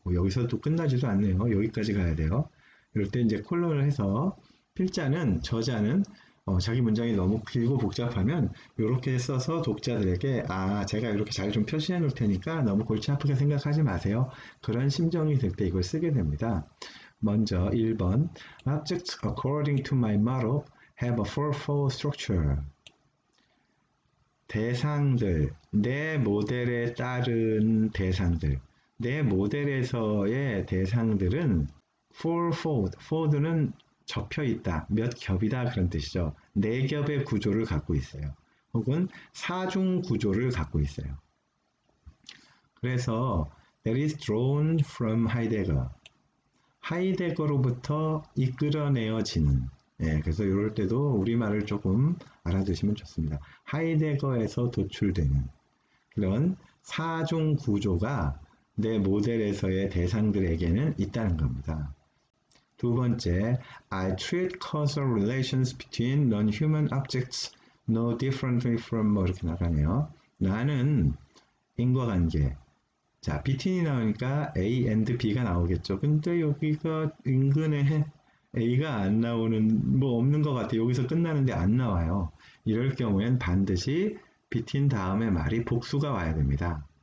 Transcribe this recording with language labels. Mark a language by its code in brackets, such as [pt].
[ko] 여기서 또 끝나지도 않네요. 여기까지 가야 돼요. 이럴 때 이제 콜론을 해서 저자는 자기 문장이 너무 길고 복잡하면 이렇게 써서 독자들에게 제가 이렇게 잘 좀 표시해 놓을 테니까 너무 골치 아프게 생각하지 마세요. 그런 심정이 들 때 이걸 쓰게 됩니다. 먼저 1번 [en] Objects according to my model have a fourfold structure. [ko] 대상들, 내 모델에 따른 대상들, 내 모델에서의 대상들은 fourfold, fold는 접혀 있다, 몇 겹이다 그런 뜻이죠. 네 겹의 구조를 갖고 있어요. 혹은 사중 구조를 갖고 있어요. 그래서 [en] that is drawn from Heidegger. [ko] 하이데거로부터 이끌어내어지는 그래서 이럴 때도 우리말을 조금 알아두시면 좋습니다. 하이데거에서 도출되는 그런 사중 구조가 내 모델에서의 대상들에게는 있다는 겁니다. 두 번째, [en] I treat causal relations between non-human objects no differently from [ko] 뭐 이렇게 나가네요. 나는 인과관계. 자, between이 나오니까 A and B가 나오겠죠. 근데 여기가 인근에 A가 안 나오는, 뭐 없는 것 같아요. 여기서 끝나는데 안 나와요. 이럴 경우엔 반드시 between 다음에 말이 복수가 와야 됩니다.